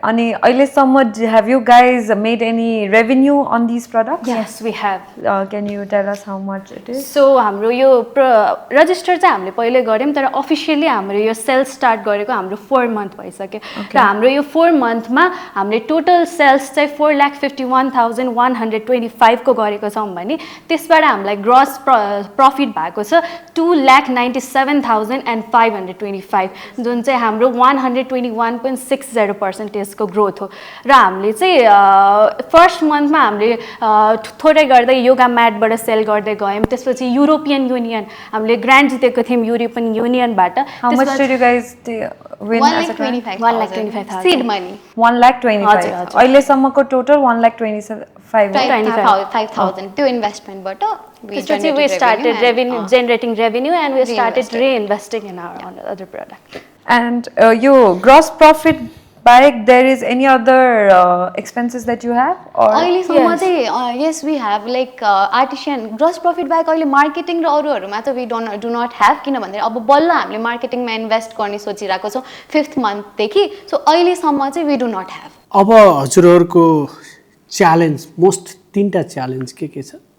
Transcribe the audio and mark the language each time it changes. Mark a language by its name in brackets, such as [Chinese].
[English] Ani, have you guys made any revenue on these products? Yes, we have. Can you tell us how much it is? [Nepali] So हाम्रो यो register चाहिँ हामीले पहिले गर्यौं तर officially हाम्रो यो sales start गरेको हाम्रो 4 month भइसक्यो र हाम्रो यो 4 month मा हामीले total sales चाहिँ 4,51,125 को गरेको छौं भने त्यसबाट हामीलाई gross profit भएको छ 2,97,525 जुन चाहिँ हाम्रो 121.60% को ग्रोथ हो र हामीले चाहिँ फर्स्ट मन्थमा हामीले थोरै गर्दै योगा म्याटबाट सेल गर्दै गयौं त्यसपछि युरोपियन युनियन हामीले ग्रान्ट जितेको थियौं European युनियनबाट [English] How much did you guys win as a grant? 1,25,000 seed money [Nepali] 1,25,000 अहिले सम्मको total 1,25,500 त्यो इन्भेस्टमेन्ट बाट [English] we started generating revenue and we started reinvesting in our other product. And your gross profit bike, there is any other expenses that you have? Or [Nepali] अहिलेसम्म चाहिँ [English] yes we have like artisan [Nepali] gross profit बाहेक अहिले marketing र अरूहरुमा त [English] we do not have [Nepali] किन भन्दा अब बल्ल हामीले मार्केटिङमा इन्भेस्ट गर्ने सोचिरहेको छौं 5th month देखि सो अहिलेसम्म चाहिँ we do not have. अब हजुरहरुको च्यालेन्ज मोस्ट 3टा च्यालेन्ज के छ?